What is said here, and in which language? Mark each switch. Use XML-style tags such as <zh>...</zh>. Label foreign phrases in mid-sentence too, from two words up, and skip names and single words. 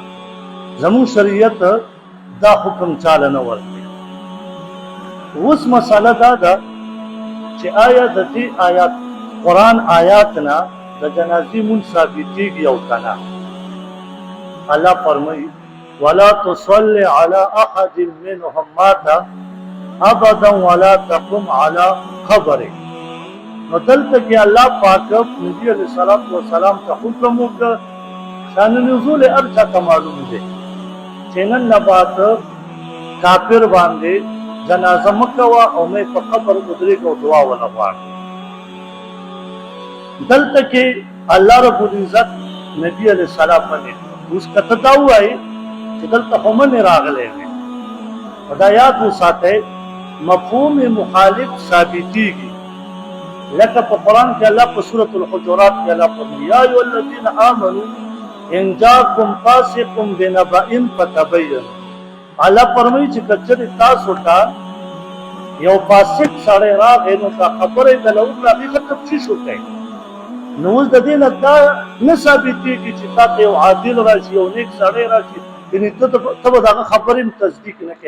<ps>زمون شریعت دا حکم چاله نه ورکوي. اوس مسله دا ده چې آیا د دې آیات قرآن آیات نه د جنازې مونځ ثابتېږي او که نه. الله فرمایي</ps> <ar>ولا تصل على احد منهم مات ابدا ولا تقم على قبره.</ar> <ps>نو دلته کې الله پاک نبی</ps> <ar>علیہ الصلوۃ والسلام</ar> <ps>ته حکم وکړ، شان نزول ارچا ته معلوم دی چې نن نه بعد کافر باندې جنازه مکوه او مې په قبر ودرېږه او دعا وله غواړه. دلته کې الله رب العزت نبی</ps> <ar>علیہ السلام</ar> <ps>باندې اوس کته دا وایي چې دلته خو منې راغلی وې. دا یاد وساتئ، مفهوم مخالف ثابتېږي. لکه په قرآن کې الله په سورة الحجرات کې الله فرمایي</ps> <ar>یا ایها الذین آمنوا ان جاءکم فاسق بنبأ فتبینوا.</ar> <ps>الله فرمایي چې که چېرې تاسو ته یو فاسق سړی راغی نو دا خبره یې دله وکړه، هغې ښه تفتیش وکړئ. نو اوس د دې نه دا نه ثابتېږي چې تا ته یو عادل راشي، یو نیک سړی راشي، یعنې ته به د هغه خبرې هم تصدیق نه کوې.</ps>